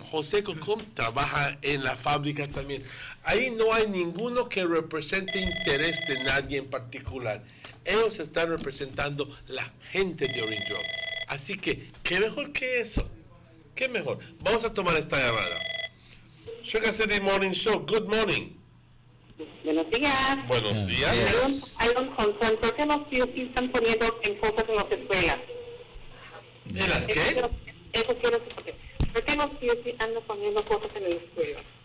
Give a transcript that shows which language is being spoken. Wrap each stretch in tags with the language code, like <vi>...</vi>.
<es>José Cocom trabaja en la fábrica también. Ahí no hay ninguno que represente interés de nadie en particular. Ellos están representando la gente de Orange Rock. Así que, ¿qué mejor que eso? ¿Qué mejor? Vamos a tomar esta llamada.</es> <en>Sugar City Morning Show, good morning.</en> <es>Buenos días. Buenos días. Hay un concern. ¿Por qué los PUP están poniendo en cosas en las escuelas? ¿En las qué? Eso quiero decir. ¿Por qué los PUP andan poniendo cosas en la escuela?</es>